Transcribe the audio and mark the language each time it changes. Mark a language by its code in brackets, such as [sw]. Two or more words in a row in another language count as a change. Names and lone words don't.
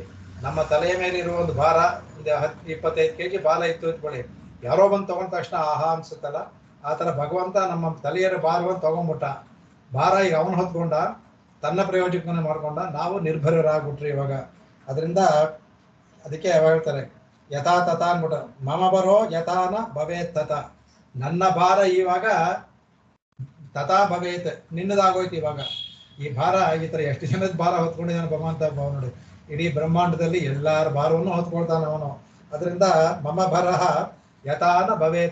[kn] ನಮ್ಮ ತಲೆಯ ಮೇಲೆ ಇರುವ ಒಂದು ಭಾರ ಒಂದು 10-25 kg ಭಾರ ಇತ್ತು ಇಟ್ಕೊಳ್ಳಿ, ಯಾರೋ ಬಂದು ತಗೊಂಡ ತಕ್ಷಣ ಆಹಾ ಅನ್ಸುತ್ತಲ್ಲ, ಆ ಥರ ಭಗವಂತ ನಮ್ಮ ತಲೆಯರ ಭಾರವನ್ನು ತಗೊಂಡ್ಬಿಟ್ಟ. ಭಾರ ಈಗ ಅವನು ಹೊತ್ಕೊಂಡ, ತನ್ನ ಪ್ರಯೋಜಕನೇ ಮಾಡ್ಕೊಂಡ, ನಾವು ನಿರ್ಭರರಾಗ್ಬಿಟ್ರಿ ಇವಾಗ. ಅದರಿಂದ ಅದಕ್ಕೆ ಹೇಳ್ತಾರೆ [sa] ಯಥಾ ತಥಾ [kn] ಅನ್ಬಿಟ್ಟ [sa] ಮಮ ಬರೋ ಯಥಾನ ಭವೇತ್ ತಥ. [kn] ನನ್ನ ಭಾರ ಇವಾಗ [sa] ತಥಾ ಭವೇತ್ [kn] ನಿನ್ನದಾಗೋಯ್ತು ಇವಾಗ. ಈ ಭಾರ ಈ ಥರ ಎಷ್ಟು ಜನದ ಭಾರ ಹೊತ್ಕೊಂಡಿದ್ದಾನೆ ಭಗವಂತ ಭಾವ ನೋಡಿ. ಇಡೀ ಬ್ರಹ್ಮಾಂಡದಲ್ಲಿ ಎಲ್ಲರ ಭಾರವನ್ನು ಹೊತ್ಕೊಳ್ತಾನೆ ಅವನು. [sa] ಅದರಿಂದ ಮಮ ಬರಹ ಯಥಾನ ಭವೇತ್ ತಥ.